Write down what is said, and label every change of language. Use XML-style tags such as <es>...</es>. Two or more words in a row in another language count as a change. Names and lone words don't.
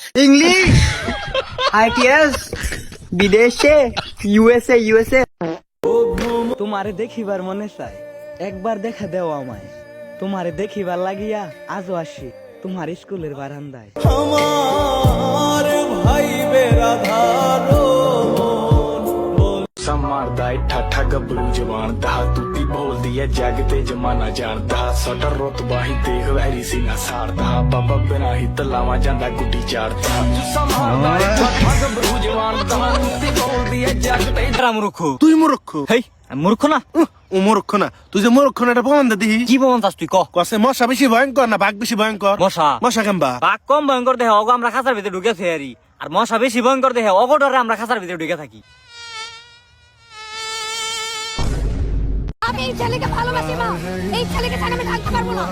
<bn>ইংলিশ, আইটিএস, বিদেশে, ইউএসএ। তোমারে দেখিবার মনে চাই, একবার দেখা দেও আমায়। তোমারে দেখিবার লাগিয়া আজও আসি তোমার স্কুলের বারান্দায়। আমার ভাই বেরাধারো</bn> <pa>ਮਾਰਦਾ ਏ ਠਾਠਾ ਗੱਭਰੂ ਜਵਾਨ ਦਾ ਤੂਤੀ ਬੋਲਦੀ ਏ ਜੱਗ ਤੇ ਜਮਾਨਾ ਜਾਣਦਾ ਸਟਰ ਰੁਤਬਾ ਹੀ ਦੇਖ ਵੈਰੀ ਸੀ ਨਾ ਸਾਰਦਾ ਬਾਬਾ ਬਿਨਾ ਹੀ ਤਲਾਵਾ ਜਾਂਦਾ ਗੁੱਡੀ ਚਾੜਦਾ ਮਾਰਦਾ ਏ ਠਾਠਾ ਗੱਭਰੂ ਜਵਾਨ ਦਾ ਤੂਤੀ ਬੋਲਦੀ ਏ ਜੱਗ ਤੇ</pa> <bn>মূর্খ তুই মূর্খ। হেই, আমি মূর্খ না? ও মূর্খ না, তুই যে মূর্খ না এটা প্রমাণ দে দিহি। কি প্রমাণ চাস তুই? কসে মশা বেশি ভয়ঙ্কর না বাঘ বেশি ভয়ঙ্কর? মশা। মশা কেমবা? বাঘ কম ভয়ঙ্কর দেহে অগো আমরা খাঁচার ভিতরে ঢুকেছি আরি, আর মশা বেশি ভয়ঙ্কর দেহে অগো ডরে আমরা খাঁচার ভিতরে ঢুকে থাকি। আমি এই ছেলেকে ভালোবাসি মা, এই ছেলেকে ছাড়া আমি থাকতে পারবো না।</bn>